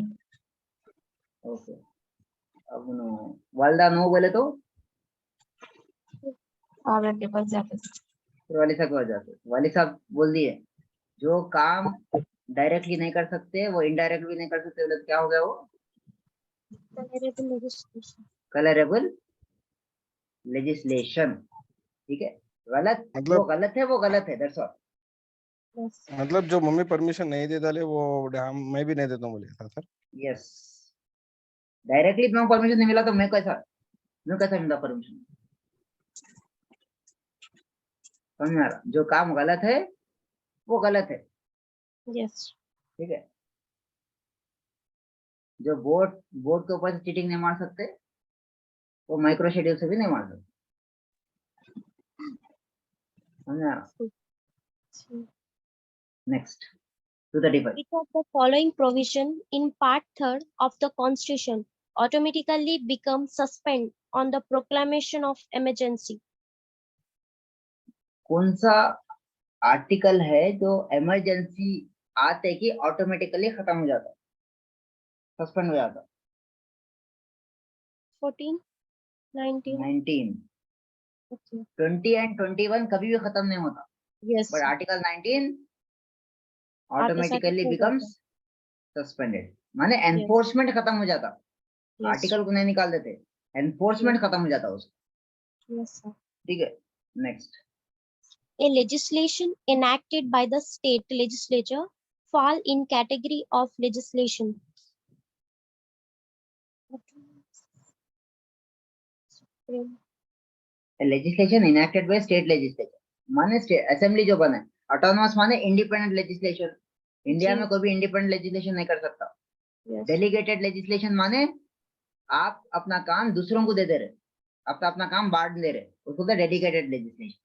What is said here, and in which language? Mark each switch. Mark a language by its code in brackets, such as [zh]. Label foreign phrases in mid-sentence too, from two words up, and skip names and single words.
[hi] ओके, अब वालदा नो बोले तो फादर के पास जाते। फिर वाली साहब के पास जाते। वाली साहब बोल दिए जो काम डायरेक्टली नहीं कर सकते वो इनडायरेक्ट भी नहीं कर सकते, बोले तो क्या हो गया वो? [en] Colourable legislation. colourable legislation. [hi] ठीक है, गलत मतलब- वो गलत है, वो गलत है, [en] that's all. Yes. [hi] मतलब जो मम्मी परमिशन नहीं दे डाले वो मैं भी नहीं देता हूँ बोले था सर। यस, डायरेक्टली मैं परमिशन नहीं मिला तो मैं कैसा मिला परमिशन? समझ में आ रहा? जो काम गलत है वो गलत है। [en] Yes. [hi] ठीक है, जो बोर्ड के ऊपर से चीटिंग नहीं मार सकते वो [en] micro schedule [hi] से भी नहीं मार सकते। समझ में आ रहा? [en] नेक्स्ट 235। Which of the following provision in Part 3rd of the Constitution automatically becomes suspend on the proclamation of emergency? [hi] कौन सा आर्टिकल है जो इमरजेंसी आते कि ऑटोमेटिकली खत्म हो जाता, सस्पेंड हो जाता? 14, 19. 19, [en] Okay. [hi] 20 एंड 21 कभी भी खत्म नहीं होता, [en] Yes. but article 19 automatically [hi] हो [en] becomes suspended, [hi] माने एनफोर्समेंट खत्म हो जाता। [en] Yes. [hi] आर्टिकल को नहीं निकाल देते, एनफोर्समेंट खत्म हो जाता उसका। [en] Yes, sir. [hi] ठीक है, नेक्स्ट। [en] A legislation enacted by the state legislature fall in category of legislation. Supreme. legislation enacted by state legislature [hi] माने असेंबली जो बना है, [en] autonomous माने independent legislation। [hi] इंडिया में कोई भी [en] independent legislation [hi] नहीं कर सकता। [en] delegated legislation [hi] माने आप अपना काम दूसरों को दे दे रहे, अपना अपना काम बांट दे रहे, उसको तो [en] delegated legislation.